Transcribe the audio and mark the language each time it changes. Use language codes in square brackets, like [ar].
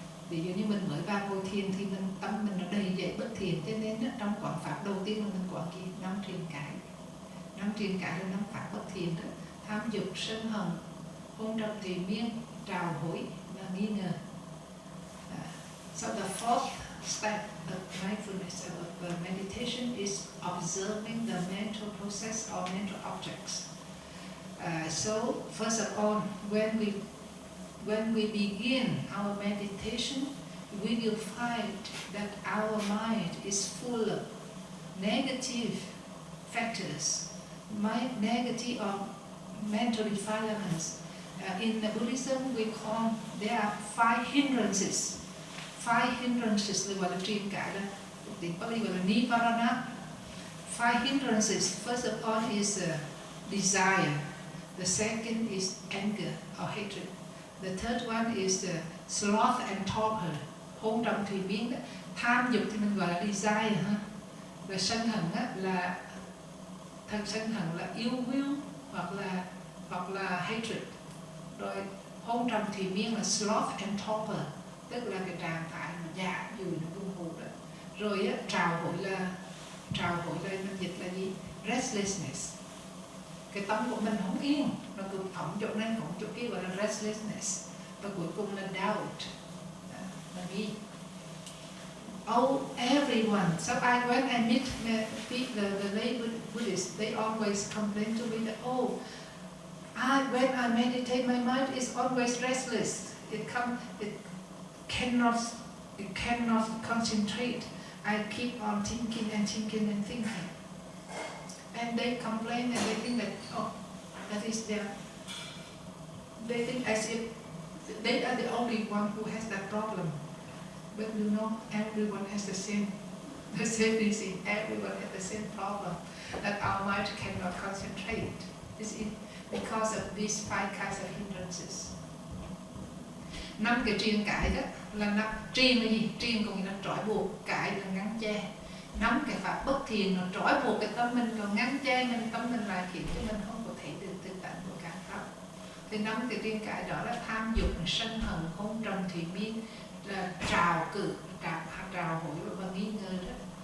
[vi] Ví dụ như mình mới vào ngồi thiền thì tâm mình nó đầy dậy bất thiền, cho nên trong quán pháp đầu tiên là mình quán gì? 5 triền cái. 5 triền cái là 5 pháp bất thiền đó: tham dục, sân hận, hôn trầm trì miên, trào hối và nghi ngờ. [en] So the fourth step of mindfulness of meditation is observing the mental process or mental objects. So first of all, when we begin our meditation, we will find that our mind is full of negative factors, negative or mental defilements. In Buddhism, we call there are 5 hindrances. [vi] 5 hindrances là gọi là triền cái, là tiếng Pali gọi là nivarana. [en] 5 hindrances. First of all is desire. The second is anger or hatred. The third one is sloth and torpor. [vi] Hôn trầm thủy miên đó. Tham dục thì mình gọi là desire ha. Và sân hận là sân hận là yêu will hoặc là hatred. Rồi hôn trầm thủy miên là [en] sloth and torpor, [vi] tức là cái trạng thái dạ dùi nó buồn ngủ đó. Rồi trào hối là nó dịch là gì? Restlessness. Cái tâm của mình không yên, nó cứ phóng chỗ này phóng chỗ kia, gọi là restlessness. Và cuối cùng là doubt, là nghi. [en] Everyone. So when I meet the lay Buddhists, they always complain to me that when I meditate, my mind is always restless. It cannot concentrate. I keep on thinking and thinking. And they complain and they think that, that is their... They think as if they are the only one who has that problem. But you know, everyone has the same reason. Everyone has the same problem, that our mind cannot concentrate. Is it because of these 5 kinds of hindrances? [vi] 5 cái triền cái đó là triền là gì? Triền có nghĩa là trói buộc, cái là ngăn che. 5 cái pháp bất thiền nó trói buộc cái tâm mình, còn ngăn che tâm mình lại khiến cho mình không có thấy được thực tại của các pháp. Thì 5 cái triền cái đó là tham dục, sân hận, hôn trầm thủy miên, là trào hối và nghi ngờ đó.